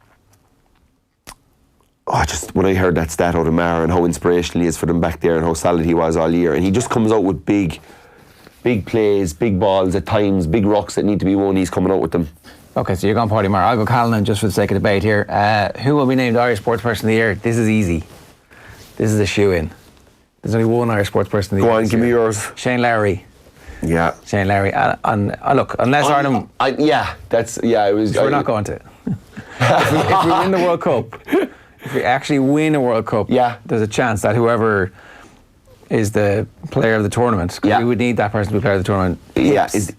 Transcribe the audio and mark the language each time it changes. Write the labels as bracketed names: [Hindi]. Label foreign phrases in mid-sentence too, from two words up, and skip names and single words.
[English] Just when I heard that stat out of Maher and how inspirational he is for them back there and how solid he was all year, and he just comes out with big plays, big balls at times, big rocks that need to be won. He's coming out with them. Okay, so you're going Paddy Maher. I'll go Callanan just for the sake of debate here. Who will be named Irish Sports Person of the Year? This is easy. This is a shoe-in. There's only one Irish Sports Person of the Year. Go on, give me yours. Shane Lowry. Yeah. Shane Lowry. Look, unless Ireland... it was... We're not going to. if we win the World Cup, if we actually win a World Cup, there's a chance that whoever is the player of the tournament, we would need that person to be player of the tournament. Is